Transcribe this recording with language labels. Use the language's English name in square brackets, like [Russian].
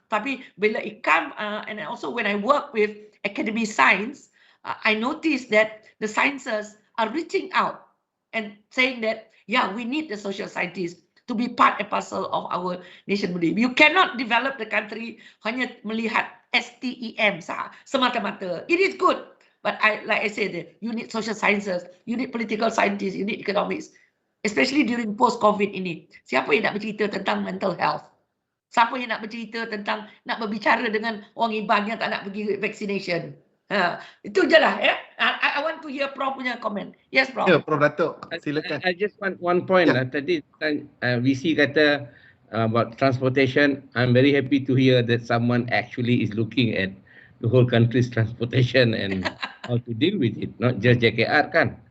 [Malay] Tapi bila ikam, [English] and also when I work with academic science, I noticed that the sciences are reaching out and saying that, yeah, we need the social scientists to be part and parcel of our nation building. You cannot develop the country [Malay] hanya melihat STEM semata-mata. [English] It is good, but like I said, you need social sciences, you need political scientists, you need economics, especially during post-COVID ini. [Malay] Siapa yang nak bercerita tentang mental health? Siapa yang nak bercerita tentang nak berbicara dengan orang Iban yang tak nak pergi vaccination? Itu je lah. [English] I want to hear Prof punya comment. Yes, Prof. [Malay] Ya, Prof Datuk, silakan. [English] I just want one point lah. [Malay] Tadi VC kata [English] about transportation. I'm very happy to hear that someone actually is looking at the whole country's transportation and how to deal with it. Not just JKR kan.